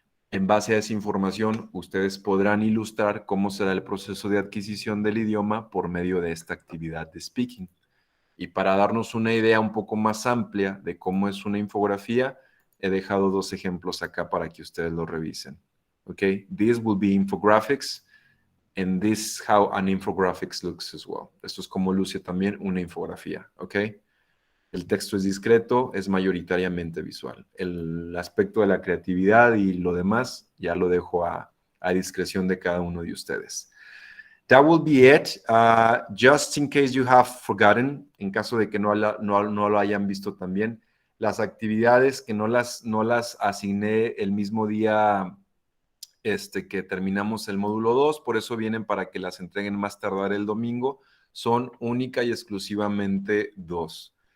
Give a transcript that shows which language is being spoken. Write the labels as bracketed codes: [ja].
[es] En base a esa información, ustedes podrán ilustrar cómo será el proceso de adquisición del idioma por medio de esta actividad de speaking. Y para darnos una idea un poco más amplia de cómo es una infografía, he dejado 2 ejemplos acá para que ustedes lo revisen. [en] Okay, these will be infographics, and this is how an infographics looks as well. [es] Esto es como luce también una infografía, okay? El texto es discreto, es mayoritariamente visual. El aspecto de la creatividad y lo demás ya lo dejo a discreción de cada uno de ustedes. [en] That will be it. Just in case you have forgotten, [es] en caso de que no lo hayan visto también, las actividades que no las asigné el mismo día que terminamos el módulo 2, por eso vienen para que las entreguen más tardar el domingo, son única y exclusivamente 2.